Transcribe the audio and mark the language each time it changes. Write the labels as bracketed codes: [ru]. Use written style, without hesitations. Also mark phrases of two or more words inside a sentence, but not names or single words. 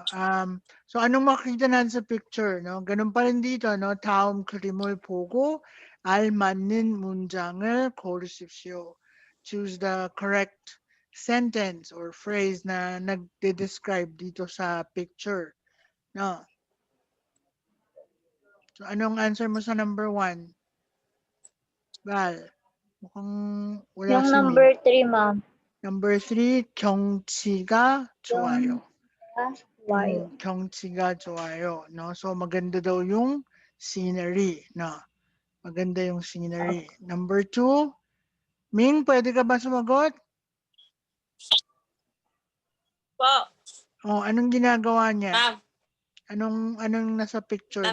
[tl] So anong makikita natin sa picture, no? Ganun pa rin dito, no. [ko] 다음 그림을 보고 알맞는 문장을 고르십시오. [en] Choose the correct sentence or phrase [tl] na nagde-describe dito sa picture, no. So anong answer mo sa number 1? Val, mukhang wala Yung si number Min. 3, ma'am. Number 3, [ko] 경치가 좋아요. [tl] Wow. [ko] 경치가 좋아요. [tl] No? So maganda daw yung scenery. No? Maganda yung scenery. Number 2, Ming, pwede ka ba sumagot? Po. Oh, anong ginagawa niya? Ma'am. Anong nasa picture?